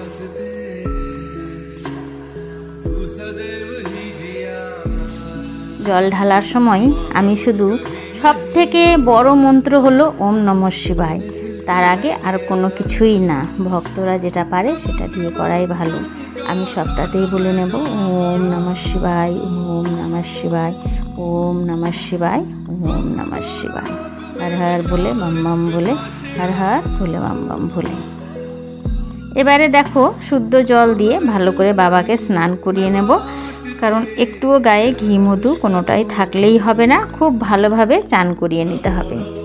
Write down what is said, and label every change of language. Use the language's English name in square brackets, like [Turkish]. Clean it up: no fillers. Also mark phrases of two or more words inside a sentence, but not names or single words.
[Bangla] জল ঢালার সময় আমি শুধু সবথেকে বড় মন্ত্র হলো [Sanskrit] ওম নমঃ শিবায়, [Bangla] তার আগে আর কোনো কিছুই না। ভক্তরা যেটা পারে সেটা দিয়ে করাই ভালো। আমি সবটাতেই বলে নেব [Sanskrit] ওম নমঃ শিবায়, ওম নমঃ শিবায়, ওম নমঃ শিবায়, ওম নমঃ শিবায়। [Bangla] হর হর বলে বম বম বলে, হর হর বলে বম বম বলে। এবারে দেখো শুদ্ধ জল দিয়ে ভালো করে বাবাকে স্নান করিয়ে নেব, কারণ একটুও গায়ে ঘি মধু কোনোটাই থাকলেই হবে না, খুব ভালোভাবে চান করিয়ে নিতে হবে।